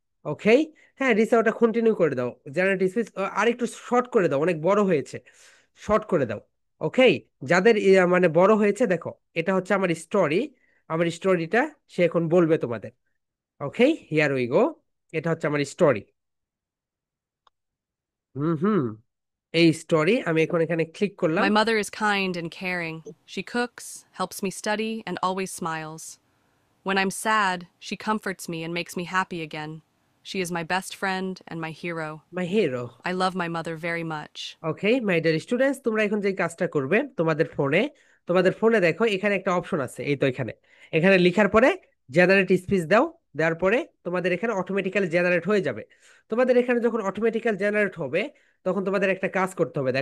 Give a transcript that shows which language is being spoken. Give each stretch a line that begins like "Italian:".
Bangla: ওকে, হ্যাঁ রিসা ওটা কন্টিনিউ করে দাও, জেনারেট স্পিচ আর একটু শর্ট করে দাও, অনেক বড় হয়েছে, শর্ট করে দাও। ওকে, যাদের মানে বড় হয়েছে দেখো, এটা হচ্ছে আমার স্টোরি। আমার স্টোরিটা সে এখন বলবে তোমাদের। ওকে,
English: Here we go.
Bangla: এটা হচ্ছে আমার স্টোরি। হুম হুম, এই স্টোরি আমি এখন এখানে ক্লিক করলাম।
English: My mother is kind and caring. She cooks, helps me study, and always smiles. When I'm sad, she comforts me and makes me happy again. She is my best friend and my hero. My hero. I love my mother very much.
Bangla: Okay
English: my dear students,
Bangla: তোমরা এখন যে কাজটা করবে তোমাদের ফোনে দেখো এখানে একটা অপশন আছে, এই তো এখানে, এখানে লিখার পরে জেনারেট স্পিচ দাও। দেওয়ার পরে তোমাদের এখানে অটোমেটিক্যালি জেনারেট হয়ে যাবে। তোমাদের এখানে যখন অটোমেটিক্যাল জেনারেট হবে, তখন তোমাদের একটা কাজ করতে হবে।